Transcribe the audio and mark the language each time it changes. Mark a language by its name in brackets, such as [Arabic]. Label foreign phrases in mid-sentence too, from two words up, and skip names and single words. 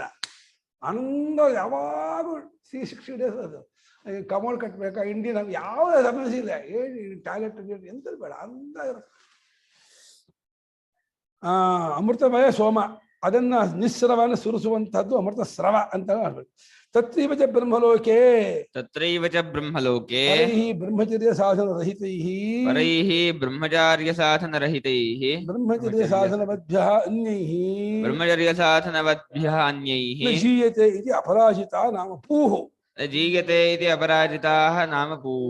[Kannada] ಆನಂದ ಯಾವಾಗೂ 360 days ಅದು. ಕಮೋಡ್ ಕಟ್ಟಬೇಕಾ, ಇಂಡಿಯನ್ ಯಾವ ಸಮಸ್ಯೆ ಇಲ್ಲ. ಏನು ಟಾಯ್ಲೆಟ್ ಎಂಥದ್ದು ಬೇಡ, ಅಂದ ಇರುತ್ತೆ. ಅಮೃತಮಯ ಸೋಮ, ಅದನ್ನ ನಿಸ್ಸರವನ್ನು ಸುರಿಸುವಂತಹದ್ದು ಅಮೃತ ಸ್ರವ ಅಂತ ಹೇಳ್ಬೇಕು. [Sanskrit] ತತ್ರೈವ ಚ ಬ್ರಹ್ಮಲೋಕೆ, ತತ್ರೈವ ಚ ಬ್ರಹ್ಮಲೋಕೆ ಪರೈಹಿ ಬ್ರಹ್ಮಚರ್ಯ ಸಾಧನ ರಹಿತೈಹಿ, ಪರೈಹಿ ಬ್ರಹ್ಮಚಾರ್ಯ ಸಾಧನ ರಹಿತೈಃ, ಬ್ರಹ್ಮಚರ್ಯ ಸಾಧನವದ್ಭ್ಯಃ ಅನ್ಯೈಹಿ, ಬ್ರಹ್ಮಚರ್ಯ ಸಾಧನವದ್ಭ್ಯಃ ಅನ್ಯೈಃ ಜೀಯತೆ ಇತಿ ಅಪರಾಜಿತಾ ನಾಮ ಪೂಃ. ಜೀಯತೆ ಇತಿ ಅಪರಾಜಿತಾಃ ನಾಮ ಪೂಃ.